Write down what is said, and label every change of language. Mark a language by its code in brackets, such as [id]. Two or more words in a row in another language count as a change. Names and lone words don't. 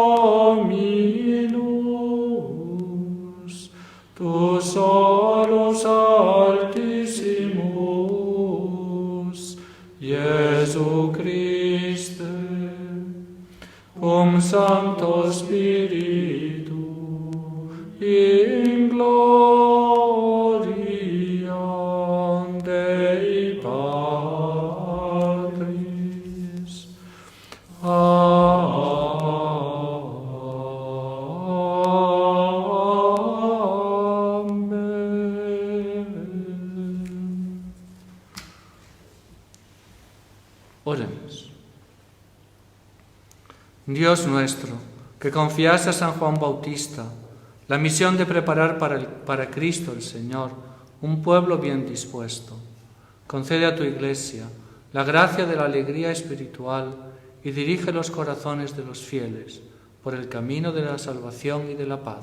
[la] Dominus, tu solus Altissimus, Iesu Christe, cum Sancto Spiritu, in gloria Dei Patris. [es] Amén. Oremos. Dios nuestro, que confiaste a San Juan Bautista la misión de preparar para Cristo el Señor un pueblo bien dispuesto, concede a tu Iglesia la gracia de la alegría espiritual y dirige los corazones de los fieles por el camino de la salvación y de la paz.